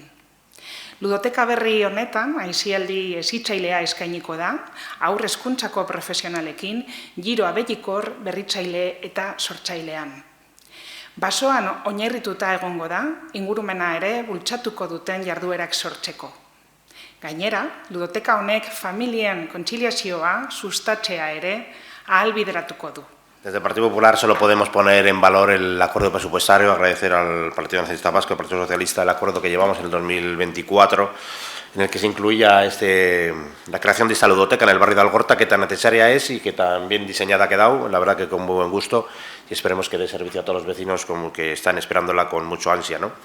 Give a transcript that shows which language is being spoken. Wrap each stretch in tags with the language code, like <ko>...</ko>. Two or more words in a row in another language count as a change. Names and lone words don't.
<eu>Ludoteka berri honetan, aisialdi hezitzailea eskainiko da, haur hezkuntzako profesionalekin, giro abelikor, berritzaile eta sortzailean. Basoan oinarrituta egongo da, ingurumena ere bultzatuko duten jarduerak sortzeko. Gainera, ludoteka honek familien kontziliazioa sustatzea ere ahalbideratuko du.</eu> <es>Desde el Partido Popular solo podemos poner en valor el acuerdo presupuestario, agradecer al Partido Nacionalista Vasco y al Partido Socialista el acuerdo que llevamos en el 2024, en el que se incluía la creación de esta ludoteca en el barrio de Algorta, que tan necesaria es y que tan bien diseñada ha quedado, la verdad que con muy buen gusto, y esperemos que dé servicio a todos los vecinos como que están esperándola con mucho ansia, ¿no?</es>